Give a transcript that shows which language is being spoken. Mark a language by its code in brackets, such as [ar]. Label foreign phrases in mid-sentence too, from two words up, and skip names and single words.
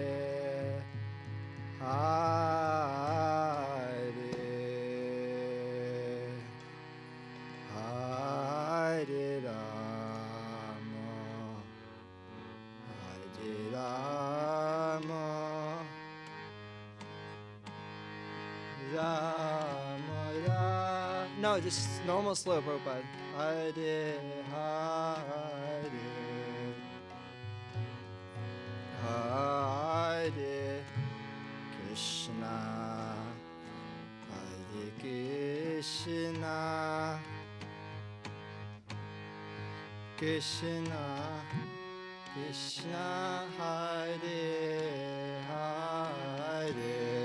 [sa] Hare Hare Rama Hare Rama Rama Rama. [en] No, just normal slow, Prabhupada. [sa] Hare Hare Hare Krishna Hare Krishna Krishna Krishna Hare Hare